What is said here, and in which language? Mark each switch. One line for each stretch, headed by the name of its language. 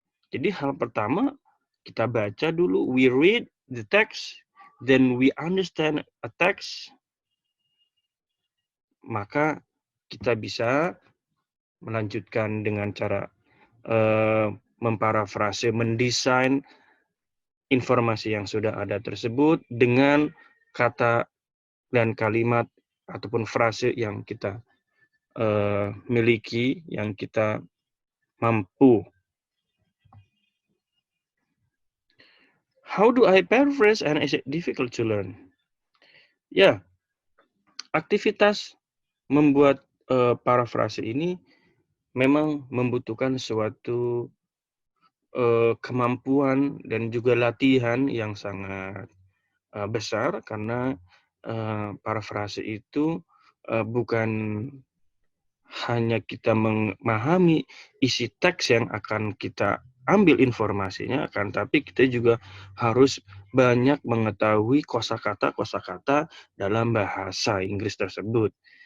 Indonesian: Jadi hal pertama, kita baca dulu,
English: we read the text, then we understand a text,
Indonesian: maka kita bisa melanjutkan dengan cara memparafrase, mendesain informasi yang sudah ada tersebut dengan kata dan kalimat ataupun frase yang kita miliki, yang kita mampu.
English: How do I paraphrase and is it difficult to learn?
Indonesian: Ya, aktivitas membuat parafrase ini memang membutuhkan suatu kemampuan dan juga latihan yang sangat besar, karena parafrase itu bukan hanya kita memahami isi teks yang akan kita ambil informasinya, akan tapi kita juga harus banyak mengetahui kosakata-kosakata dalam bahasa Inggris tersebut.